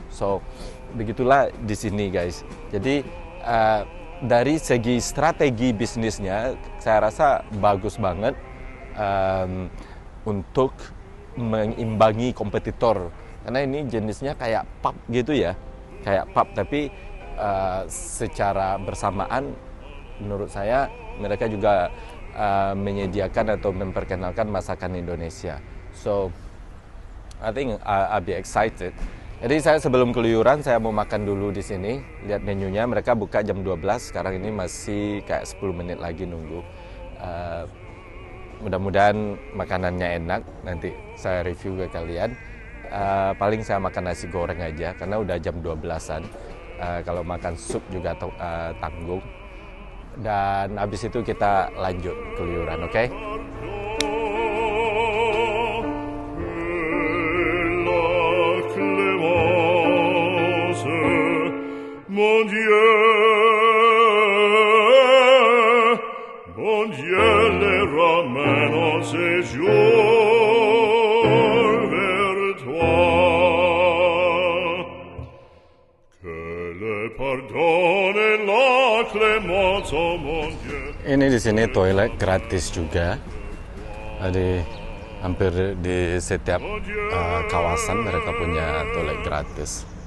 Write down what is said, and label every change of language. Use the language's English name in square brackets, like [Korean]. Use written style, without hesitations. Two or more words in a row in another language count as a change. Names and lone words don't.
[Indonesian] So begitulah di sini guys. Jadi dari segi strategi bisnisnya saya rasa bagus banget untuk mengimbangi kompetitor, karena ini jenisnya kayak pub gitu ya, kayak pub, tapi secara bersamaan menurut saya mereka juga menyediakan atau memperkenalkan masakan Indonesia. [English] So I think I'll be excited. [Indonesian] Jadi saya sebelum keluyuran saya mau makan dulu di sini, lihat menunya. Mereka buka jam 12, sekarang ini masih kayak 10 menit lagi nunggu. Mudah-mudahan makanannya enak, nanti saya review ke kalian. Paling saya makan nasi goreng aja, karena udah jam 12-an. Kalau makan sup juga tanggung. Dan habis itu kita lanjut keluyuran, oke? [French] Mon Dieu, les ramène en séjour vers toi. Que le pardon et la clémence, oh mon Dieu. [Indonesian] Ini di sini toilet gratis juga. Jadi hampir di setiap kawasan mereka punya toilet gratis.